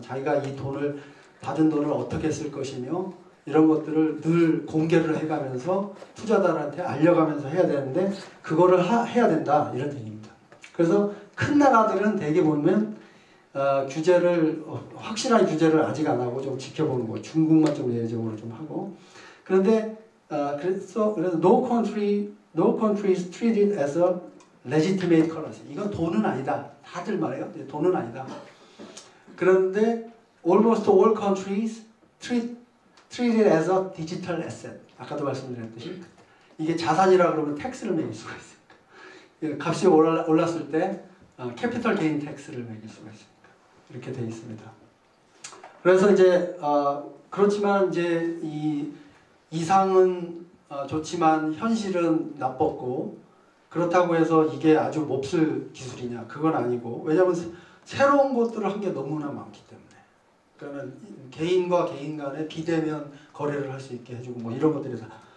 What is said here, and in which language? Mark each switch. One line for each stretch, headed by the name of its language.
Korean: 자기가 이 돈을 받은 돈을 어떻게 쓸 것이며 이런 것들을 늘 공개를 해가면서 투자자들한테 알려가면서 해야 되는데 그거를 해야 된다 이런 얘기입니다. 그래서 큰 나라들은 대개 보면 규제를 확실한 규제를 아직 안 하고 좀 지켜보는 거. 중국만 좀 예외적으로 좀 하고. 그런데 그래서
English: no country is treated as a legitimate currency.
Korean: 이건 돈은 아니다. 다들 말해요. 돈은 아니다. 그런데
English: almost all countries treated as a digital asset.
Korean: 아까도 말씀드렸듯이 이게 자산이라 그러면 텍스를 매길 수가 있으니까 값이 올랐을 때 캐피털 게인 텍스를 매길 수가 있으니까 이렇게 돼 있습니다. 그래서 이제 그렇지만 이제 이 이상은 좋지만 현실은 나빴고 그렇다고 해서 이게 아주 몹쓸 기술이냐 그건 아니고 왜냐하면 새로운 것들을 한 게 너무나 많기 때문에 그러면 개인과 개인 간에 비대면 거래를 할 수 있게 해주고 뭐 이런 것들이 다